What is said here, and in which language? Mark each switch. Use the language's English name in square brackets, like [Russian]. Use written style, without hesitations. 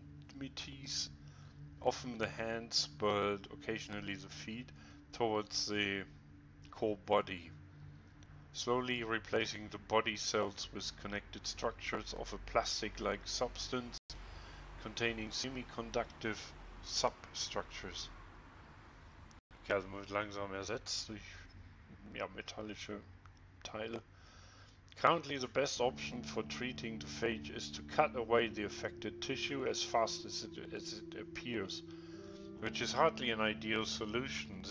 [English] extremities, often the hands, but occasionally the feet, towards the core body, slowly replacing the body cells with connected structures of a plastic-like substance containing semiconductive substructures. [German] Okay, also man wird langsam ersetzt durch metallische Teile. [English] Currently, the best option for treating the phage is to cut away the affected tissue as fast as it appears, which is hardly an ideal solution.